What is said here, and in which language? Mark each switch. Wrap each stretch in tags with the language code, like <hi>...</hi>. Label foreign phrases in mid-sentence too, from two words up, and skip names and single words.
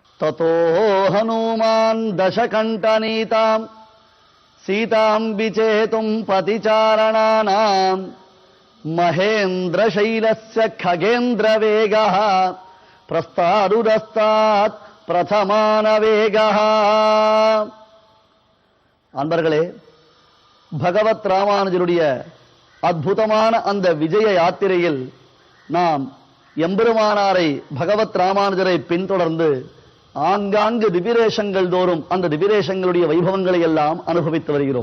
<sa>ततो हनुमान् दशकण्ठनीताम् सीतां विचेतुं पतिचारणानां महेन्द्रशैलस्य खगेन्द्रवेगः प्रस्तादुरस्तात् प्रथमानवेगः.</sa> <ta>அன்பர்களே, பகவத் ராமானுஜருடைய அற்புதமான அந்த விஜய யாத்திரையில் நாம் எம்பெருமானாரை பகவத் ராமானுஜரை பின்தொடர்ந்து ஆங்காங்கு திவ்யதேசங்கள் தோறும் அந்த திவ்யதேசங்களுடைய வைபவங்களை எல்லாம் அனுபவித்து வருகிறோம்.</ta>